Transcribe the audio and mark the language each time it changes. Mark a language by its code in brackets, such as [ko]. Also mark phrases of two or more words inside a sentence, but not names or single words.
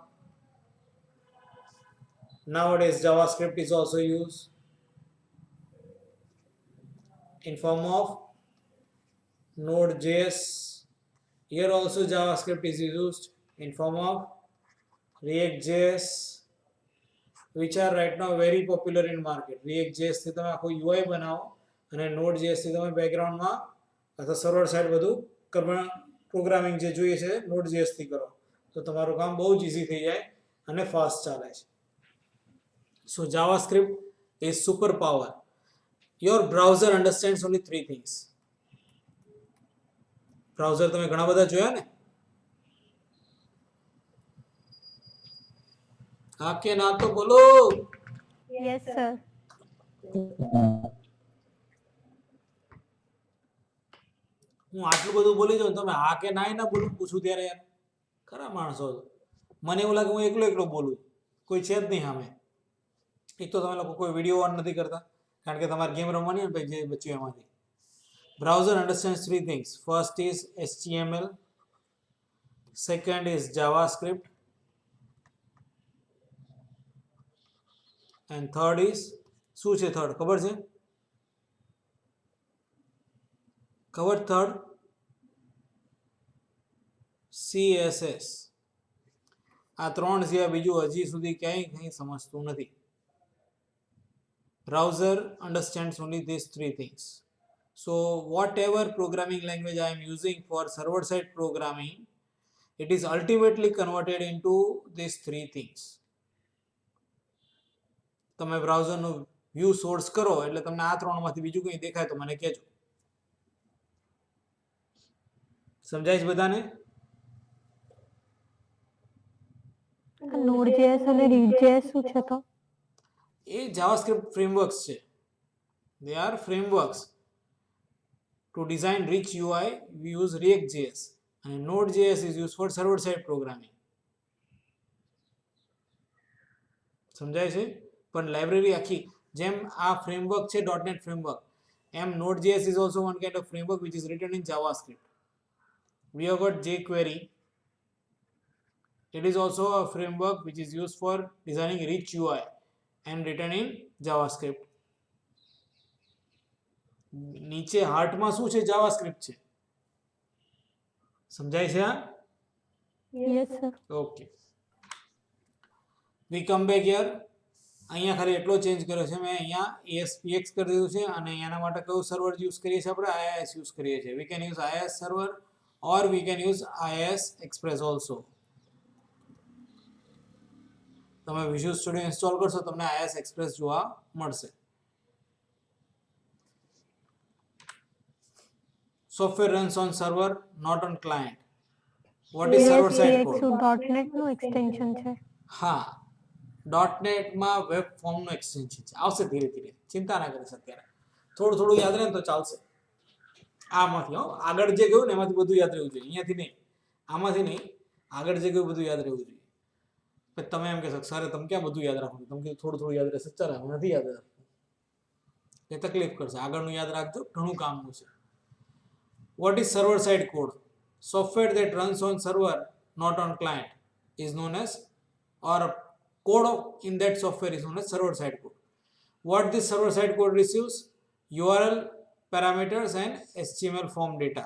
[en] Nowadays, JavaScript is also used in form of Node.js. Here also JavaScript is used in form of React.js, which are right now very popular in market. [gu] React.js થી તમે આખો UI બનાવો અને Node.js થી તમે બેકગ્રાઉન્ડમાં અથવા [en] server side [gu] બધું પ્રોગ્રામિંગ જે જોઈએ છે Node.js થી કરો તો તમારું કામ બહુ જ ઈઝી થઈ જાય અને ફાસ્ટ ચાલે છે. [en] So JavaScript is super power. Your browser understands only three things. [gu] Browser તમે ઘણા બધા જોયા ને? હા કે ના તો બોલો. [en] Yes, sir. [gu] હું આટલું બધું બોલી જાઉં તમે હા કે ના ના બોલું પૂછું ત્યારે યાર ખરા માણસો છો. મને એવું લાગે હું એકલો બોલું, કોઈ છે જ નહીં સામે. એક તો તમે લોકો કોઈ [en] video on [gu] નથી કરતા કારણ કે તમારે ગેમ રમવાની હોય જે બચ્યું એમાંથી. [en] Browser understands three things. First is HTML, second is JavaScript, and third is [gu] શું છે થર્ડ ખબર છે? ખબર થર્ડ? CSS. આ ત્રણ સિવાય બીજું હજી સુધી ક્યાંય કંઈ સમજતું નથી. [en] Browser understands only these three things. So whatever programming language I am using for server side programming, it is ultimately converted into these three things. [gu] તમે બ્રાઉઝરનો [en] view source [gu] કરો એટલે તમને આ ત્રણમાંથી બીજું કંઈ દેખાય તો મને કહેજો. સમજાય છે બધાને? Node.js અને React.js શું છે તો? એ [en] JavaScript frameworks [gu] છે. [en] They are frameworks. To design rich UI, we use React.js, and Node.js is used for server-side programming. [gu] સમજાય છે? પણ લાઇબ્રેરી આખી જેમ આ ફ્રેમવર્ક છે .NET ફ્રેમવર્ક, એમ [en] Node.js is also one kind of framework which is written in JavaScript. We have got jQuery. It is also a framework which is used for designing rich UI and written in JavaScript. [gu] નીચે હાર્ટમાં શું છે? JavaScript છે. સમજાય છે આ? [en] Yes, sir. Okay, we come back here. [gu] અહીંયા ખાલી એટલો ચેન્જ કર્યો છે મેં, અહીંયા ASPX કરી દીધું છે, અને એના માટે કયું [en] server use [gu] કરીએ છીએ આપણે? IIS યુઝ કરીએ છીએ. [en] we can use IIS server or we can use IIS Express also. [gu] તમે વિઝ્યુઅલ સ્ટુડિયો ઇન્સ્ટોલ કરશો તમને IIS એક્સપ્રેસ જોવા મળશે. [en] Software runs on server, not on client. What is server side ASPX code? [gu] .NET નું extension છે. હા, .NET માં [en] web formનું [gu] એક્સટેન્શન છે. આવશે ધીરે ધીરે, ચિંતા ના કરીશ. અત્યારે થોડું થોડું યાદ રહે ને તો ચાલશે. આમાંથી આગળ જે ગયું ને એમાંથી બધું યાદ રહેવું જોઈએ. અહીંયાથી નહીં, આમાંથી નહીં, આગળ જે ગયું બધું યાદ રહેવું જોઈએ. પછી તમે એમ કહેશો સર તમે ક્યાં બધું યાદ રાખો? તમે કીધું થોડું થોડું યાદ રહેશે. ચાલે, નથી યાદ રાખવું એ તકલીફ કરશે. આગળનું યાદ રાખજો, ઘણું કામનું છે. [en] What is server side code? Software that runs on server, not on client, is known as, or code in that software is known as server side code. What this server side code receives? URL parameters and HTML form data.